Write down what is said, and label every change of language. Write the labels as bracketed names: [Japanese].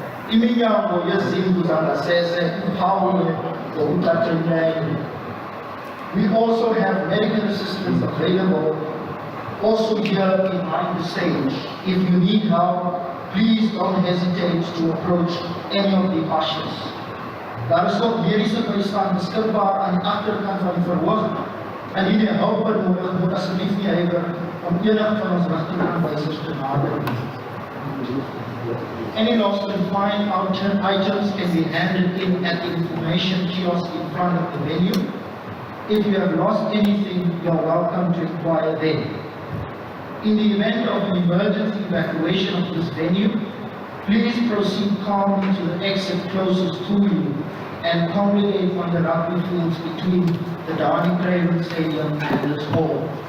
[Xhosa] Iminyango yezindlu zangasese iphawulwe ngokucacileyo. [English] We also have medical assistance available also here behind the stage. If you need help, please don't hesitate to approach any of the ushers. [Afrikaans] Daar is ook mediese bystand beskikbaar aan die agterkant van die verhoog. En indien jy hulp benodig, moet asseblief nie huiwer om enige van ons rigtingaanwysers te nader nie. [English] Any lost and found items can be handed in at the information kiosk in front of the venue. If you have lost anything, you are welcome to inquire there. In the event of an emergency evacuation of this venue, please proceed calmly to the exit closest to you and congregate on the rugby fields between the Craven Stadium and this hall.